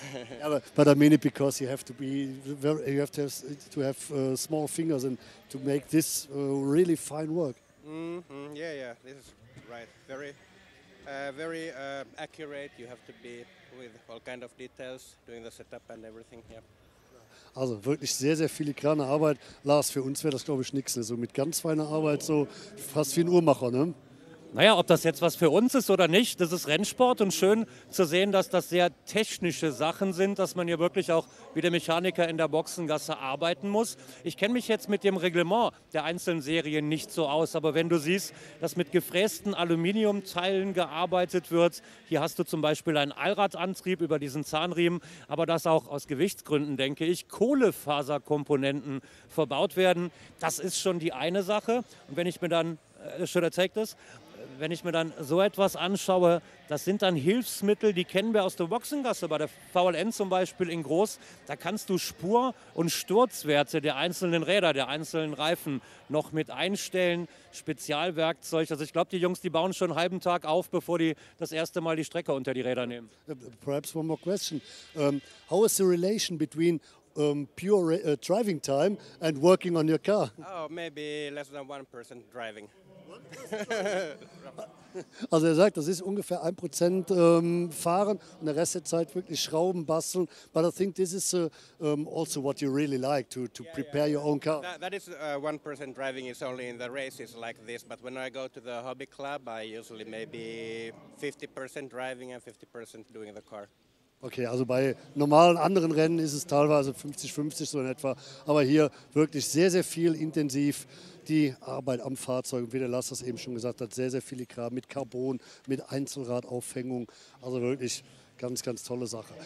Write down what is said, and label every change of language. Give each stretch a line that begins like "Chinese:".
English: Yeah, but I mean it because you have to have small fingers and to make this really fine work. Yeah, this is right. Very accurate. You have to be with all kind of details, doing the setup and everything. Yeah.
German: Also wirklich sehr, sehr filigrane Arbeit. Lars, für uns wäre das, glaube ich, nichts. So mit ganz feiner Arbeit, so fast wie ein Uhrmacher, ne? Naja, ob das jetzt was für uns ist oder nicht, das ist Rennsport und schön zu sehen, dass das sehr technische Sachen sind, dass man hier wirklich auch wie der Mechaniker in der Boxengasse arbeiten muss. Ich kenne mich jetzt mit dem Reglement der einzelnen Serien nicht so aus, aber wenn du siehst, dass mit gefrästen Aluminiumteilen gearbeitet wird, hier hast du zum Beispiel einen Allradantrieb über diesen Zahnriemen, aber dass auch aus Gewichtsgründen, denke ich, Kohlefaserkomponenten verbaut werden, das ist schon die eine Sache. Und wenn ich mir dann,
English: should I take this?
German: Wenn ich mir dann so etwas anschaue, das sind dann Hilfsmittel, die kennen wir aus der Boxengasse, bei der VLN zum Beispiel in groß. Da kannst du Spur- und Sturzwerte der einzelnen Räder, der einzelnen Reifen noch mit einstellen. Spezialwerkzeug. Also ich glaube, die Jungs, die bauen schon einen halben Tag auf, bevor die das erste Mal die Strecke unter die Räder nehmen.
English: Perhaps one more question. How is the relation between pure driving time and working on your car? Oh, maybe less than 1% driving.
German: Also er sagt, das ist ungefähr 1% fahren und der Rest der Zeit wirklich schrauben, basteln.
English: But I think this is also what you really like, to prepare your own car. That is 1% driving is only in the races like this, but when I go to the hobby club, I usually maybe 50% driving and 50% doing the car.
German: Okay, also bei normalen anderen Rennen ist es teilweise 50-50 so in etwa, aber hier wirklich sehr, sehr viel intensiv die Arbeit am Fahrzeug. Und wie der Lars das eben schon gesagt hat, sehr, sehr filigran mit Carbon, mit Einzelradaufhängung, also wirklich ganz, ganz tolle Sache.